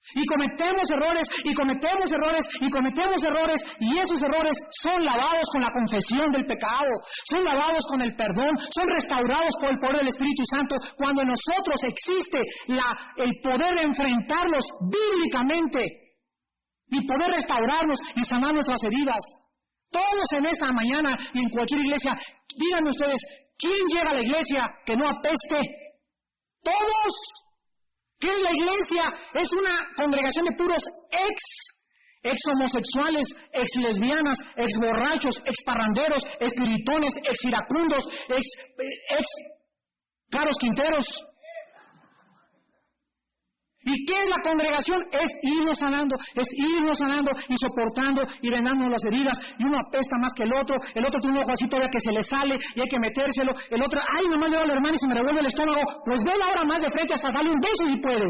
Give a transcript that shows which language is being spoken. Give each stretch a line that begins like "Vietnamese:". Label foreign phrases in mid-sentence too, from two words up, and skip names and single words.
Spanish: Y cometemos errores, y cometemos errores, y cometemos errores, y esos errores son lavados con la confesión del pecado, son lavados con el perdón, son restaurados por el poder del Espíritu Santo, cuando en nosotros existe el poder de enfrentarlos bíblicamente, y poder restaurarnos y sanar nuestras heridas. Todos en esta mañana y en cualquier iglesia, díganme ustedes, ¿quién llega a la iglesia que no apeste? ¡Todos! ¿Qué es la iglesia? Es una congregación de puros ex homosexuales, ex lesbianas, ex borrachos, ex parranderos, ex gritones, ex iracundos, ex claros quinteros. ¿Y qué es la congregación? Es irnos sanando y soportando y vendando las heridas, y uno apesta más que el otro tiene un ojo así todavía que se le sale y hay que metérselo, el otro, ay, nomás le doy a la hermana y se me revuelve el estómago, pues vela ahora más de frente hasta darle un beso si puedes.